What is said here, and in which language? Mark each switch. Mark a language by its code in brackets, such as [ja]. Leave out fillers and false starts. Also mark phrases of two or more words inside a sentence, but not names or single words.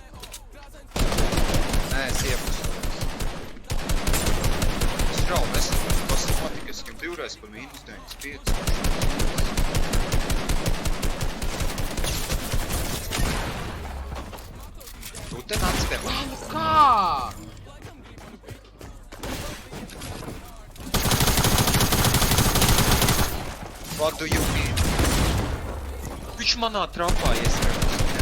[lv] Nē, es iepusu. Es žēl nesaprotu, kas notika, es viņam divreiz par -95. Tu te nāc pie manis. Kā? [en] What do you mean? [lv] Viņš manā trapā ieskrēja.